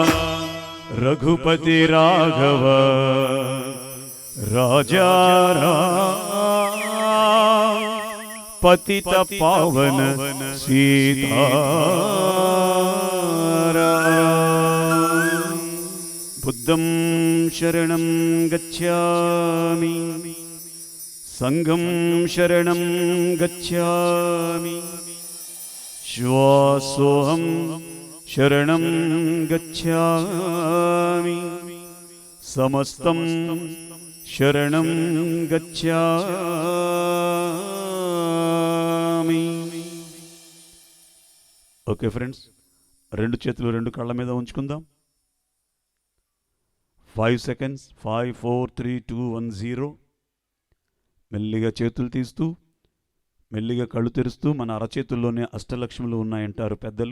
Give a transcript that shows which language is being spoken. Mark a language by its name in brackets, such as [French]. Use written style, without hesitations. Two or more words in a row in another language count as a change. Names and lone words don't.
[Hindi] रघुपति राघव राजा राम पतित पावन सीताराम. [Sanskrit] बुद्धं शरणं गच्छामि, संघं शरणं गच्छामि, श्वासोऽहं शरणं गच्छामि, समस्तं शरणं गच्छामि. [English] okay friends, [Telugu] రెండు చేతులు రెండు కళ్ళ మీద ఉంచుకుందాం. [English] 5 seconds. 5 4 3 2 1 0. [Telugu] మెల్లిగా చేతులు తీస్తూ మెల్లిగా కళ్ళు తెరుస్తూ, మన అరచేతుల్లోనే అష్టలక్ష్ములు ఉన్నాయంటారు పెద్దలు.